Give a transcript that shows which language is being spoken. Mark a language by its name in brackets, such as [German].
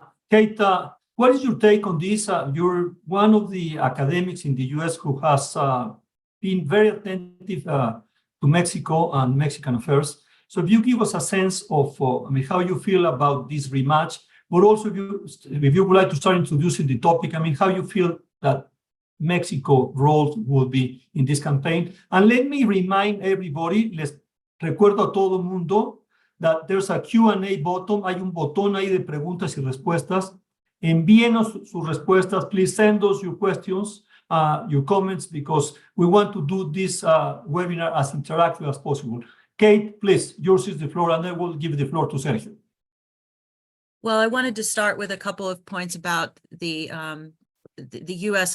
[English] Kate, what is your take on this? You're one of the academics in the US who has been very attentive to Mexico and Mexican affairs. So if you give us a sense of how you feel about this rematch, but also if you would like to start introducing the topic, how you feel that Mexico role will be in this campaign. And let me remind everybody, [Spanish] les recuerdo a todo mundo, [English] that there's a Q&A button, [Spanish] hay un botón ahí de preguntas y respuestas. Envíenos sus respuestas. [English] Please send us your questions, your comments, because we want to do this webinar as interactive as possible. Kate, please, yours is the floor, and I will give the floor to Sergio. Well, I wanted to start with a couple of points about the U.S.